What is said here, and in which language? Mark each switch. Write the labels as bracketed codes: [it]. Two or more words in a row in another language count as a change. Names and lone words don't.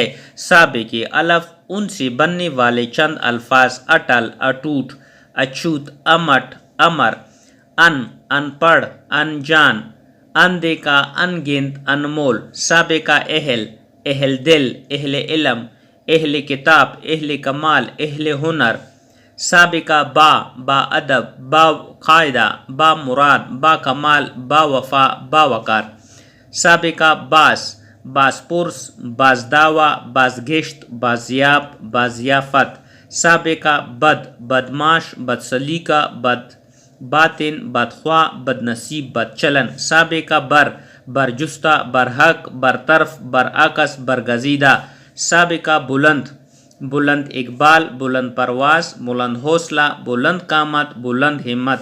[ur] سابقے الف، ان سے بننے والے چند الفاظ: اٹل، اٹوٹ، اچھوت، امٹ، امر، ان پڑھ، انجان، اندیکھا، انگنت، انمول۔ سابقہ اہل، اہل دل، اہل علم، اہل کتاب، اہل کمال، اہل ہنر۔ سابقہ با، با ادب، با قاعدہ، با مراد، با کمال، با وفا، با وقار۔ سابقہ باس، باس پرس، باز دعویٰ، باز گشت، بازیاب، بازیافت۔ سابقہ بد، بدمعاش، بد سلیقہ، بد باطن، بدخواہ، بد نصیب، بد چلن۔ سابقہ بر، برجستہ، برحق، برطرف، برعکس، برگزیدہ۔ سابقہ بلند، بلند اقبال، بلند پرواز، بلند حوصلہ، بلند قامت، بلند ہمت۔